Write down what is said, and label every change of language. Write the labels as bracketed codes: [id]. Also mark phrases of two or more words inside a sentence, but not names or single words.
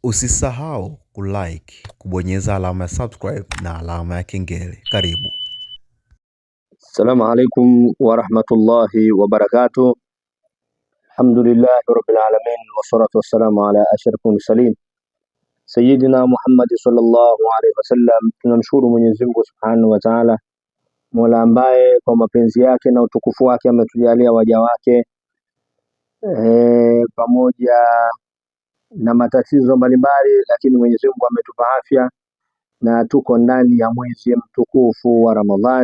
[sw] Usisahau kulike, kubonyeza alama ya subscribe na alama ya kengele. Karibu. [ar] السلام عليكم ورحمة الله وبركاته. الحمد لله رب العالمين والصلاة والسلام على أشرف المرسلين سيدنا محمد صلى الله عليه وسلم. [sw] Tunamshukuru Mwenyezi Mungu [ar] سبحانه وتعالى, [sw] Mola ambaye kwa mapenzi yake na utukufu wake ametujalia waja wake pamoja na matatizo mbalimbali, lakini Mwenyezi Mungu ametupa afya na tuko ndani ya mwezi mtukufu wa Ramadhani.